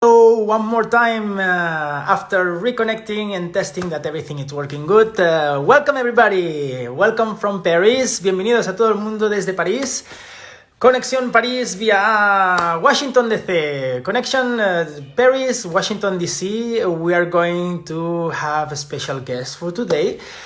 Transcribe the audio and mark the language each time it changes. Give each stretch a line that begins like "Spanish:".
English: one more time after reconnecting and testing that everything is working good. Welcome everybody. Welcome from Paris.
Spanish: Bienvenidos a todo el mundo desde París. Conexión París via Washington DC.
English: Connection Paris, Washington DC. We are going to have a special guest for today.